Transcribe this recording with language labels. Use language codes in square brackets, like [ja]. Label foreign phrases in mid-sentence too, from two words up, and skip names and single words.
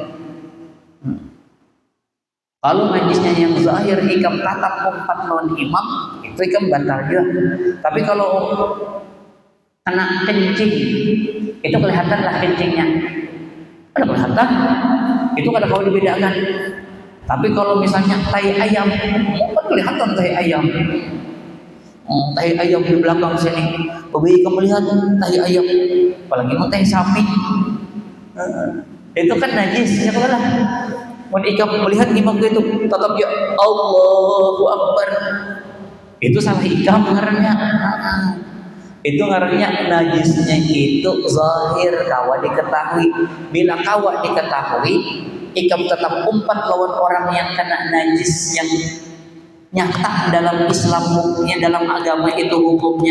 [bjn] Kalau najisnya yang zahir ikam tatap umpat lawan imam, itu ikam batal juga. [id] Tapi kalau kena kencing, itu kelihatan lah kencingnya. [bjn] Ada kelihatan, itu kada kau dibedakan. [id] Tapi kalau misalnya tai ayam, kan kelihatan tai ayam. Tai ayam di belakang sini. Begitu kamu lihat tai ayam, apalagi mau tai sapi. Itu kan najis, ya lah. Ketika melihat imam itu tetap ya [ar] الله أكبر. [bjn] Itu salah ikam ngarannya. Itu ngarannya najisnya itu zahir kawa diketahui. Bila kawa diketahui, ikam tetap umpat lawan orang yang kena najis yang nyata dalam Islam hukumnya, dalam agama itu hukumnya.